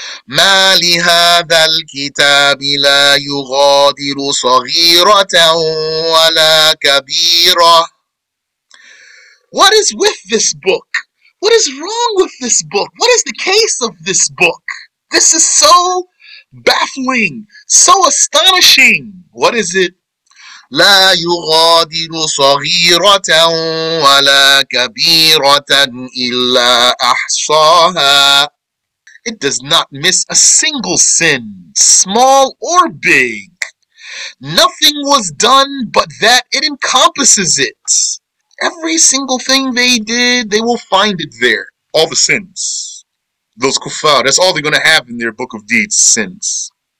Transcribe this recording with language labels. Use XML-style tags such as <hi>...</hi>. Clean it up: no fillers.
<ar>مَا لِهَذَا الْكِتَابِ لَا يُغَادِرُ صَغِيرَةً وَلَا كَبِيرَةً.</ar> <en>What is with this book? What is wrong with this book? What is the case of this book? This is so baffling, so astonishing. What is it?</en> <ar>لا يغادر صغيرة ولا كبيرة إلا أحصاها.</ar> <en>It does not miss a single sin, small or big. Nothing was done but that it encompasses it. Every single thing they did, they will find it there. All the sins. Those kuffar, that's all they're going to have in their book of deeds, sins.</en>